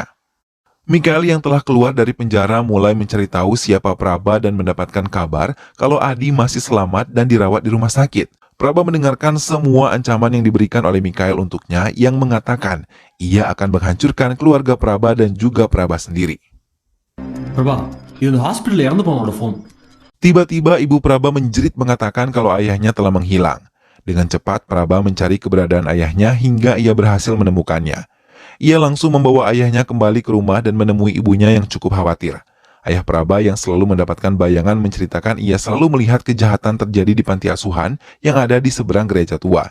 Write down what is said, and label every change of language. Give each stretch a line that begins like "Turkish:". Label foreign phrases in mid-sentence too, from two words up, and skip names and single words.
Indonesian: Mikael yang telah keluar dari penjara mulai mencari tahu siapa Praba dan mendapatkan kabar kalau Adi masih selamat dan dirawat di rumah sakit. Praba mendengarkan semua ancaman yang diberikan oleh Mikael untuknya yang mengatakan ia akan menghancurkan keluarga Praba dan juga Praba sendiri.
Tamil: பிரபா இது இந்த ஹாஸ்பிட்டல் இறந்து போனோட ஃபோன்
Indonesian: Tiba-tiba ibu Praba menjerit mengatakan kalau ayahnya telah menghilang. Dengan cepat Praba mencari keberadaan ayahnya hingga ia berhasil menemukannya. Ia langsung membawa ayahnya kembali ke rumah dan menemui ibunya yang cukup khawatir. Ayah Praba yang selalu mendapatkan bayangan menceritakan ia selalu melihat kejahatan terjadi di panti asuhan yang ada di seberang gereja tua.